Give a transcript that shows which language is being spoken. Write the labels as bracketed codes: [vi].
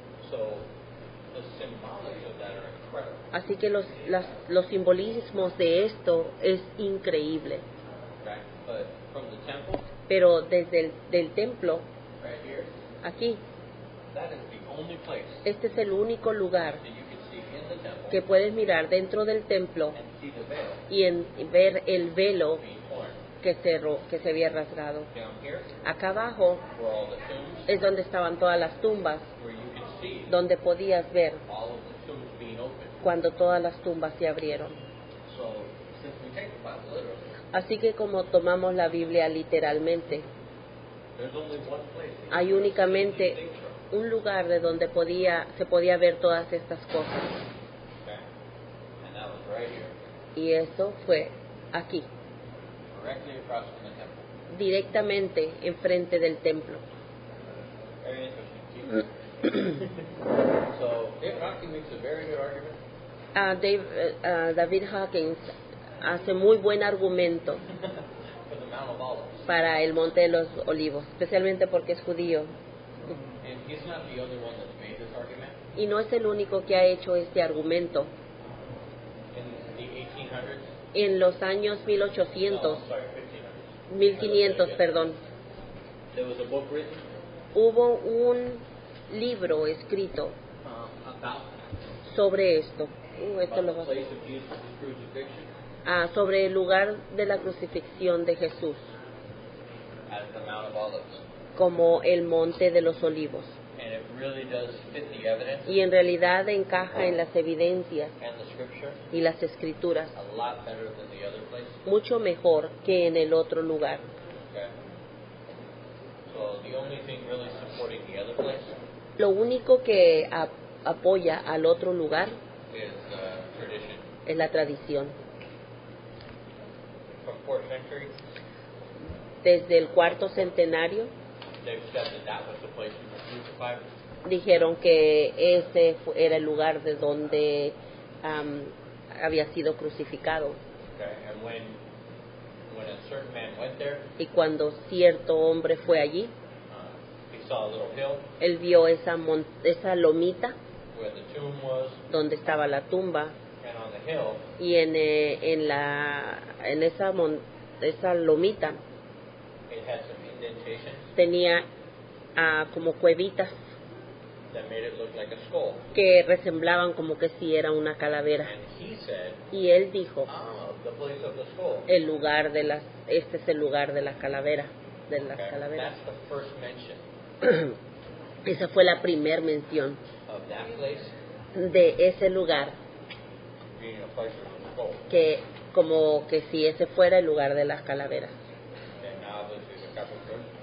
[en] So the symbolics of that are incredible. [es] Así que los simbolismos de esto es increíble. [en] Okay? But from the temple, [es] Pero desde del templo, [en] right here, [es] aquí, [en] that is the only place [es] este es el único lugar [en] that you can see in the temple [es] que puedes mirar dentro del templo [en] and see the veil [es] y ver el velo [en] being torn. [es] que se había rasgado. [en] Down here, [es] Acá abajo [en] where all the tombs, [es] es donde estaban todas las tumbas, [en] where you can see [es] donde podías ver [en] all of the tombs being opened. [es] cuando todas las tumbas se abrieron. [en] So, since we take the Bible literally, [es] Así que como tomamos la Biblia literalmente, [en] there's only one place that you [es] hay [en] can [es] únicamente [en] see these things from. [es] un lugar de donde se podía ver todas estas cosas. [en] Okay? And that was right here, [es] Y eso fue aquí, [en] directly across from the temple. [es] directamente enfrente del templo. [en] Very interesting. So, David Hawking makes a very good argument [es] David Hawkins hace muy buen argumento [en] for the Mount of Olives. [es] para el Monte de los Olivos, especialmente porque es judío. [en] And he's not the only one that's made this argument. [es] Y no es el único que ha hecho este argumento. [en] In the 1800s? [es] En los años 1800, [en] No, sorry, 1500s. [es] 1500, [en] Yeah. [es] perdón, [en] There was a book written [es] hubo un libro escrito [en] about [es] sobre esto. Esto [en] about [es] lo [en] the [es] va- [en] place of Jesus' crucifixion [es] sobre el lugar de la crucifixión de Jesús, [en] as the Mount of Olives. [es] como el Monte de los Olivos. [en] And it really does fit the evidence [es] Y en realidad encaja en las evidencias [en] and the scripture [es] y las escrituras [en] a lot better than the other place. [es] mucho mejor que en el otro lugar. [en] Okay. So the only thing really supporting the other place [es] Lo único que apoya al otro lugar [en] is tradition. [es] es la tradición. [en] From 4th century, [es] Desde el cuarto centenario [en] they've said that that was the place he was crucified. [es] dijeron que ese era el lugar de donde había sido crucificado. [en] Okay. And when a certain man went there, [es] Y cuando cierto hombre fue allí, [en] he saw a little hill [es] él vio esa lomita [en] where the tomb was, [es] donde estaba la tumba, [en] and on the hill [es] y en esa lomita [en] it had some indentations [es] tenía como cuevitas [en] that made it look like a skull. [es] que resemblaban como que si era una calavera. [en] And he said, [es] Y él dijo, [en] the place of the skull. [es] este es el lugar de las calaveras, [en] Okay. That's the first mention [es] Esa fue la primer mención [en] of that place [es] de ese lugar, [en] being a place for the skull. [es] que como que si ese fuera el lugar de las calaveras. [en] And now obviously the Catholic Church,